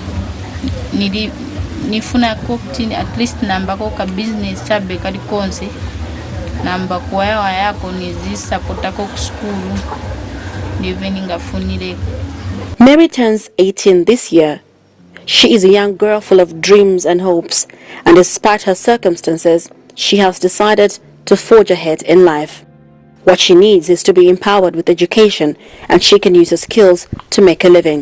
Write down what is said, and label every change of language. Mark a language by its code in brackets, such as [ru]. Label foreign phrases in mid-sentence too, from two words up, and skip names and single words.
[sw] nifuna kuti [en] at least [sw] namba ko ka business chabe kali konse namba kwa yako nizisapota ko skulu ndivyo ningafunire. [en] Mary turns 18 this year. She is a young girl full of dreams and hopes, and despite her circumstances, she has decided to forge ahead in life. What she needs is to be empowered with education, and she can use her skills to make a living.